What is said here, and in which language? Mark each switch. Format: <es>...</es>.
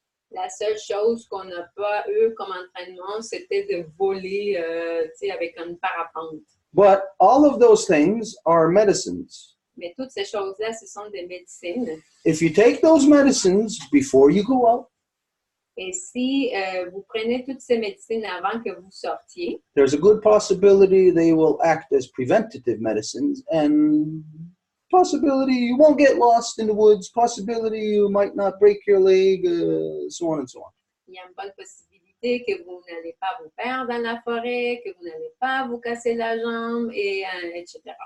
<fr>La seule chose qu'on n'a pas eu comme entraînement, c'était de voler avec un parapente.</fr> <en>But all of those things are medicines.</en> <fr>Mais toutes ces choses-là, ce sont des médecines.</fr> <en>If you take those medicines before you go out,</en> <fr>et si vous prenez toutes ces médecines avant que vous sortiez,</fr> <en>there's a good possibility they will act as preventative medicines, and possibility you won't get lost in the woods, possibility you might not break your leg, so on and so on.</en> <fr>Il y a une bonne possibilité que vous n'allez pas vous perdre dans la forêt, que vous n'allez pas vous casser la jambe, et etc.</fr>